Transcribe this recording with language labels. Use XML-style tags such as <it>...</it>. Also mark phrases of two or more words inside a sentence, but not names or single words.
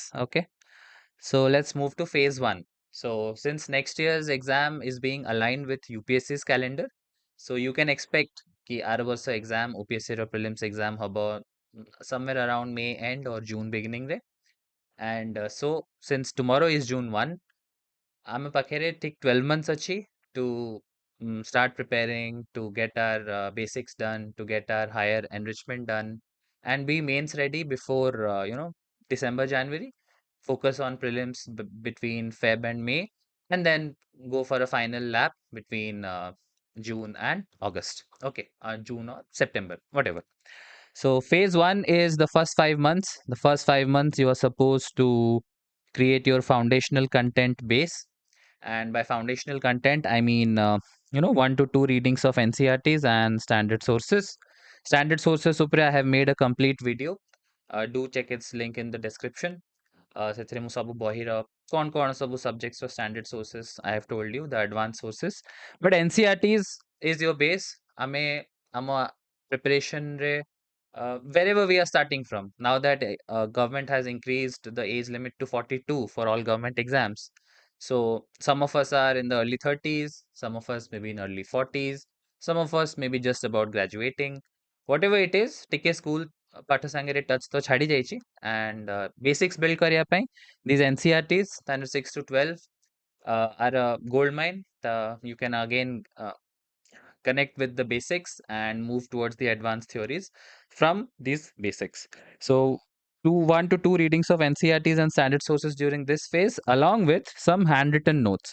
<en>Okay. So let's move to phase 1. So since next year's exam is being aligned with UPSC's calendar, so you can expect</en> <or>କି ଆର ବର୍ଷ</or> <en>exam OPSC ର prelims exam हब somewhere around May end or June beginning रे. And so since tomorrow is June 1,</en> <or>ଆମ ପାଖରେ ଠିକ୍</or> <en>12 months ଅଛି to start preparing, to get our basics done, to get our higher enrichment done, and be mains ready before December, January. Focus on prelims between Feb and May, and then go for a final lap between June and August. Okay, June or September, whatever. So phase 1 is the first 5 months. The first 5 months you are supposed to create your foundational content base. And by foundational content, I mean, 1 to 2 readings of NCRTs and standard sources. Standard sources, Supra, I have made a complete video. Do check its link in the description.</en> <or>ସେଥିରେ ମୁଁ ସବୁ ବହିର କ'ଣ ସବୁ</or> <en>subjects or standard sources I have told you, the advanced sources. But NCRTs is your base.</en> <or>ଆମେ ଆମ</or> <en>preparation ରେ wherever we are starting from, now that government has increased the age limit to 42 for all government exams. So some of us are in the early 30s, some of us maybe in early 40s, some of us maybe just about graduating. Whatever it is,</en> <or>ଟିକେ school ପାଠ ସାଙ୍ଗରେ touch ତ ଛାଡ଼ି ଯାଇଛି,</or> <en>and basics build</en> <or>କରିବା ପାଇଁ</or> <en>these NCRTs standard 6 to 12 are a gold mine. You can again connect with the basics and move towards the advanced theories from these basics. So 1 to 2 readings of NCRTs and standard sources during this phase, along with some handwritten notes.</en>